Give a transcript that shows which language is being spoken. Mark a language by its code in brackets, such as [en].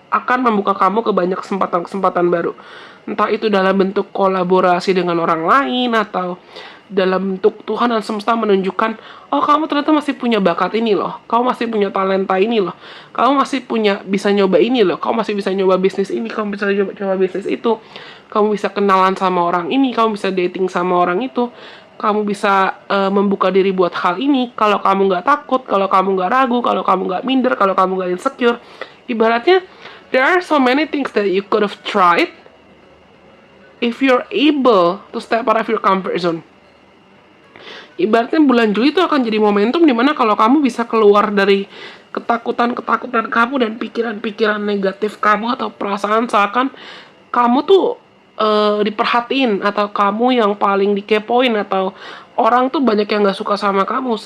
[id] akan membuka kamu ke banyak kesempatan-kesempatan baru. Entah itu dalam bentuk kolaborasi dengan orang lain, atau dalam bentuk Tuhan dan semesta menunjukkan, oh kamu ternyata masih punya bakat ini loh, kamu masih punya talenta ini loh, kamu masih punya bisa nyoba ini loh, kamu masih bisa nyoba bisnis ini, kamu bisa coba bisnis itu, kamu bisa kenalan sama orang ini, kamu bisa dating sama orang itu, kamu bisa membuka diri buat hal ini. Kalau kamu nggak takut, kalau kamu nggak ragu, kalau kamu nggak minder, kalau kamu nggak insecure, ibaratnya [en] there are so many things that you could have tried if you're able to step out of your comfort zone. [id] Ibaratnya bulan Juli itu akan jadi momentum dimana kalau kamu bisa keluar dari ketakutan-ketakutan kamu dan pikiran-pikiran negatif kamu atau perasaan seakan kamu tuh diperhatiin, atau kamu yang paling dikepoin, atau orang tuh banyak yang gak suka sama kamu.